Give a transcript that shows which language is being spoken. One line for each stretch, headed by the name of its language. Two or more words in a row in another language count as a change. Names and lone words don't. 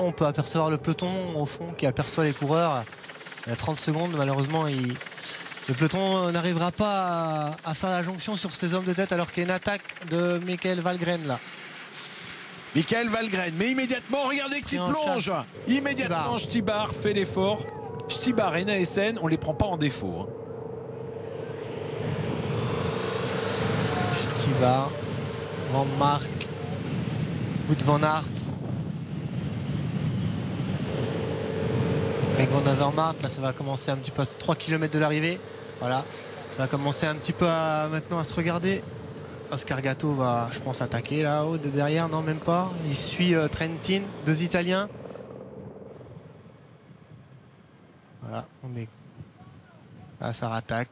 French: On peut apercevoir le peloton, au fond, qui aperçoit les coureurs. Il y a 30 secondes, malheureusement, le peloton n'arrivera pas à faire la jonction sur ces hommes de tête, alors qu'il y a une attaque de Michael Valgren là. Michael Valgren, mais immédiatement, regardez qui plonge. Immédiatement, Štibar fait l'effort. Štibar et Nijssen, on ne les prend pas en défaut. Hein. Štibar, Van Mark, Wout van Aert. Greg Van Avermaet, là ça va commencer un petit peu à 3 km de l'arrivée. Voilà, ça va commencer un petit peu maintenant à se regarder. Oscar Gatto va, je pense, attaquer là-haut de derrière. Non, même pas. Il suit Trentin, 2 Italiens. Voilà, on est là, ça rattaque.